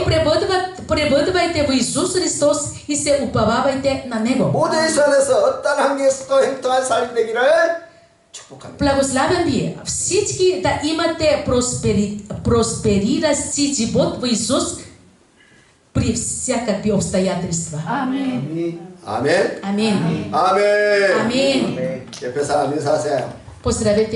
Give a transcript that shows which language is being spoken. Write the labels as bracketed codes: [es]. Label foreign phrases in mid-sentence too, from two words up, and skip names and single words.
[bg] И пребъдвайте в Исус Христос и се уповавайте на Него. [ko] 모든 안에서 어떤 환경에서도 행동한 삶이 되기를 축복합니다. [bg] Благославям ви всички да имате проспериращи живот в Исус при всякакви обстоятельства. Амин. [ko] 아멘. [bg] Амин. [ko] 아멘. [bg] Амин. [ko] 옆에 사람 인사하세요. [bg] Поздравете